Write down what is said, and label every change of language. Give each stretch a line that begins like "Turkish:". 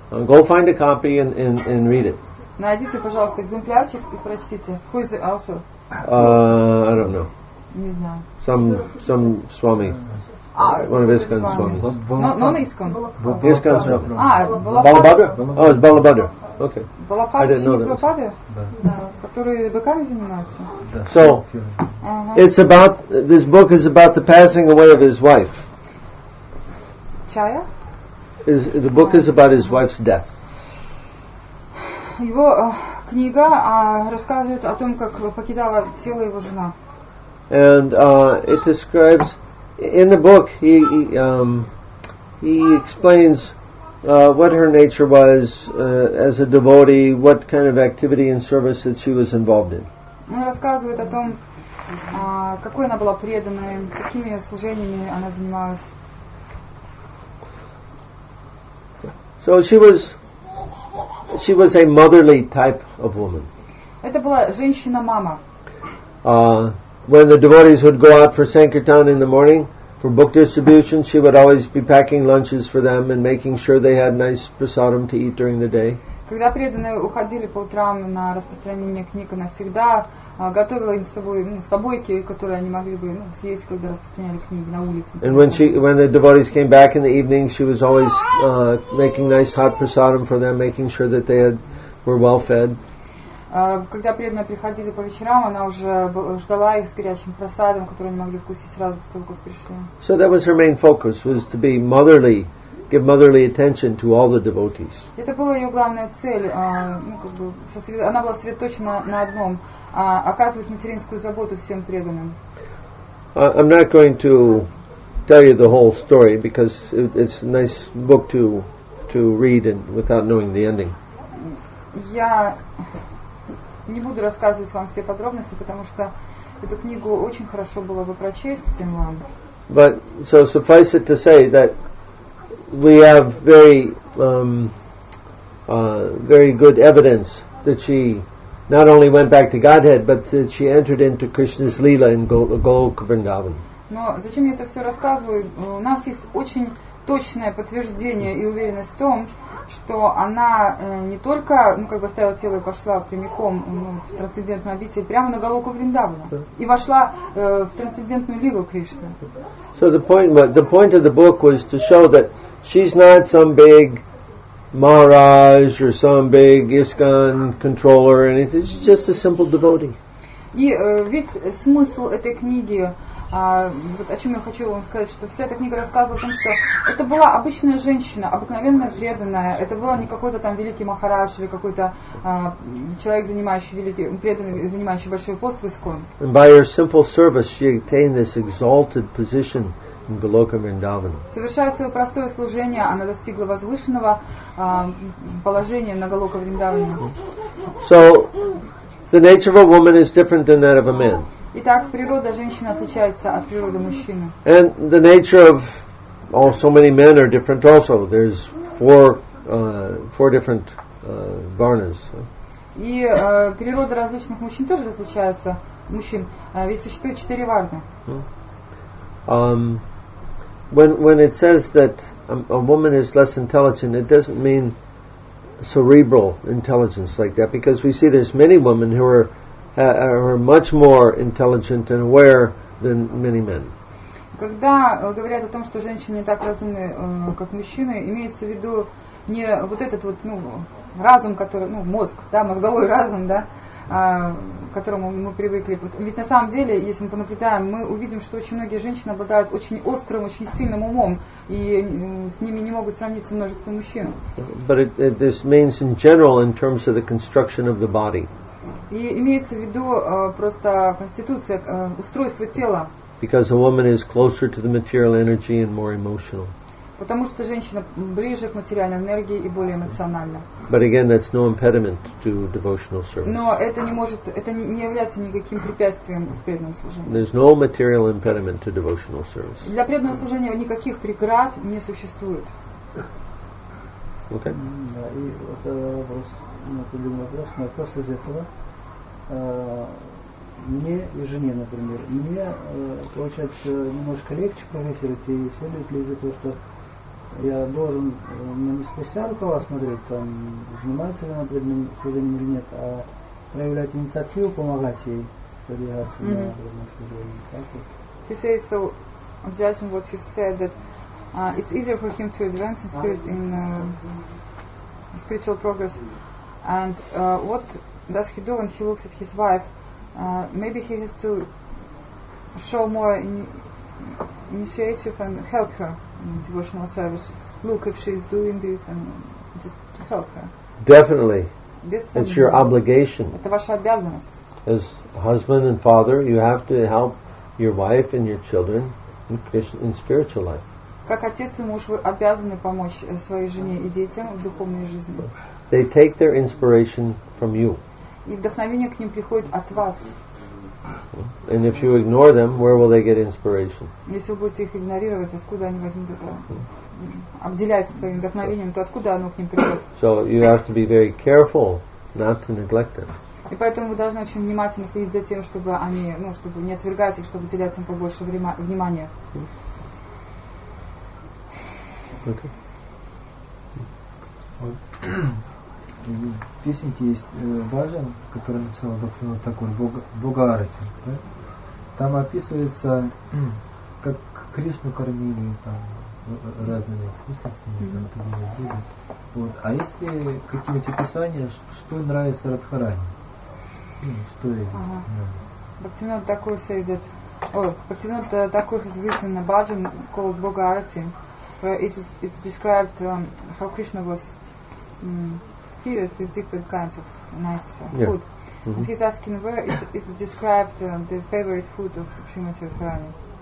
English: Go find a copy and read it.
Russian: Найдите, пожалуйста, экземплярчик и прочтите.
English: Who is the author? I don't know.
Russian: Не знаю.
English: Some Swami. One of ISKCON Swamis. Non ISKCON. ISKCON Swami.
Russian: Балабхадра.
English: Oh, it's Balabhadra. Okay.
Russian: Балабхадра Swami Prabhupada, которые быками занимаются.
English: So, it's about, this book is about the passing away of his wife.
Russian: Чая?
English: The book is about his wife's death.
Russian: Его книга рассказывает о том, как покидала тело его жена.
English: And it describes, in the book, he explains what her nature was as a devotee, what kind of activity and service that she was involved in.
Russian: Он рассказывает о том, какой она была преданной, какими служениями она занималась.
English: So she was a motherly type of woman.
Russian: Это была женщина-мама.
English: When the devotees would go out for Sankirtan in the morning, for book distribution, she would always be packing lunches for them and making sure they had nice prasadam to eat during the day.
Russian: Когда преданные уходили по утрам на распространение книг, она всегда готовила им с собой собойки, которые они могли бы съесть, когда распространяли книги на улице.
English: And when the devotees came back in the evening, she was always making nice hot prasadam for them, making sure that they were well fed.
Russian: Когда преданные приходили по вечерам, она уже ждала их с горячим просадом, который они могли вкусить сразу после того, как пришли.
English: So that was her main focus, was to be motherly, give motherly attention to all the devotees.
Russian: Это была ее главная цель. Она была сосредоточена на одном: оказывать материнскую заботу всем преданным.
English: I'm not going to tell you the whole story because it's a nice book to read and without knowing the ending.
Russian: Я не буду рассказывать вам все подробности, потому что эту книгу очень хорошо было бы прочесть всем вам.
English: But so suffice it to say that we have very good evidence that she not only went back to Godhead, but that she entered into Krishna's Leela in Goloka Vrindavan.
Russian: Но зачем я это все рассказываю? У нас есть очень точное подтверждение и уверенность в том, что она не только оставила тело и пошла прямиком в трансцендентную обитель, прямо на Галоку Вриндавана, и вошла в трансцендентную лилу Кришны.
English: So the point of the book was to show that she's not some big Maharaj or some big ISKCON controller or anything. She's just a simple devotee.
Russian: И весь смысл этой книги Вот о чем я хочу вам сказать, что вся эта книга рассказывала о том, что это была обычная женщина, обыкновенная преданная. Это был не какой-то там великий махарадж или какой-то человек, занимающий великий, преданный, занимающий большой пост в Искон.
English: And by her simple service, she attained this exalted position in Goloka Vrindavan.
Russian: Совершая свое простое служение, она достигла возвышенного положения на Галока Вриндаване.
English: So, the nature of a woman is different than that of a man.
Russian: Итак, природа женщины отличается от природы мужчины.
English: And the nature of so many men are different also. There's four different varnas.
Russian: И природа различных мужчин тоже различается. Мужчин, ведь существует 4 варны.
English: When it says that a woman is less intelligent, it doesn't mean cerebral intelligence like that, because we see there's many women who are much more intelligent and aware than many men.
Russian: Когда говорят о том, что женщины не так разумны, как мужчины, имеется в виду не вот этот вот, разум, который, мозг, да, мозговой разум, да, к которому мы привыкли. Ведь на самом деле, если мы понаблюдаем, мы увидим, что очень многие женщины обладают очень острым, очень сильным умом, и с ними не могут сравниться множество мужчин.
English: But this means in general in terms of the construction of the body.
Russian: И имеется в виду просто конституция, устройство тела.
English: Because a woman is closer to the material energy and more emotional.
Russian: Потому что женщина ближе к материальной энергии и более эмоциональна.
English: But again, that's no impediment to devotional service.
Russian: Но это не является никаким препятствием в преданном служении.
English: There's no material impediment to devotional service.
Russian: Для преданного служения никаких преград не существует.
English: Okay.
Russian: Да, и вот вопрос из этого. Мне и жене, например, мне получается немножко легче прогрессировать, и следует ли из этого, что я должен не спустя рукава смотреть, там, занимается ли она преданным служением или нет, а проявлять инициативу, помогать ей продвигаться на преданном служении. Так вот.
English: He says, so, judging what you said, that it's easier for him to advance in spiritual progress. And what does he do when he looks at his wife? Maybe he has to show more initiative and help her in devotional service. Look if she's doing this and just to help her. Definitely. It's your obligation.
Russian: Это ваша обязанность.
English: As a husband and father, you have to help your wife and your children in spiritual life.
Russian: Как отец и муж, вы обязаны помочь своей жене и детям в духовной жизни.
English: They take their inspiration from you.
Russian: И вдохновение к ним приходит от вас.
English: And if you ignore them, where will they get inspiration?
Russian: Если вы будете их игнорировать, откуда они возьмут это, обделять своим вдохновением, то откуда оно к ним придет?
English: So you have to be very careful not to neglect them.
Russian: И поэтому вы должны очень внимательно следить за тем, чтобы они, чтобы не отвергать их, чтобы уделять им побольше внимания.
English: Okay.
Russian: В песенке есть баджан, который написал Бхактивинода Такур, Бога-арати. Да? Там описывается, как Кришну кормили там, разными вкусностями. Вот. А есть ли какие-нибудь описания, что нравится Радхарани? Что ей нравится?
English: Bhaktivinoda Thakur says that, Bhaktivinoda Thakur has written a bhajan called Bhagavad Gita, where it's described how Krishna was filled with different kinds of nice food. Mm-hmm. And he's asking where it's described the favorite food of Srimati Radharani.